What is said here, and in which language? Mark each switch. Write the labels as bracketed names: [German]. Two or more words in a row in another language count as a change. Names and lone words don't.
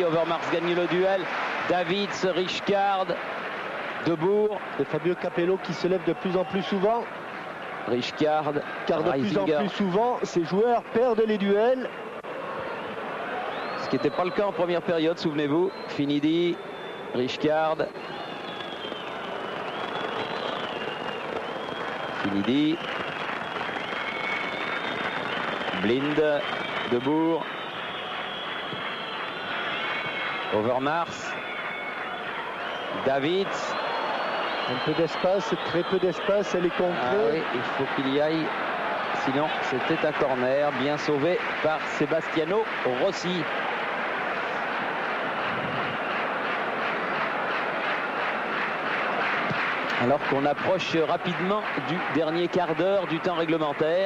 [French] Overmars gagne le duel. Davids, Rijkaard, Debourg. Et Fabio Capello qui se lève de plus en plus souvent. Rijkaard, car de plus en plus souvent, ces joueurs perdent les duels. Ce qui n'était pas le cas en première période, souvenez-vous. Finidi, Rijkaard. Finidi. Blind, Debourg. Overmars. Davids. Un peu d'espace, très peu d'espace, elle est concrète. Ah oui, il faut qu'il y aille. Sinon, c'était un corner bien sauvé par Sebastiano Rossi. Alors qu'on approche rapidement du dernier quart d'heure du temps réglementaire.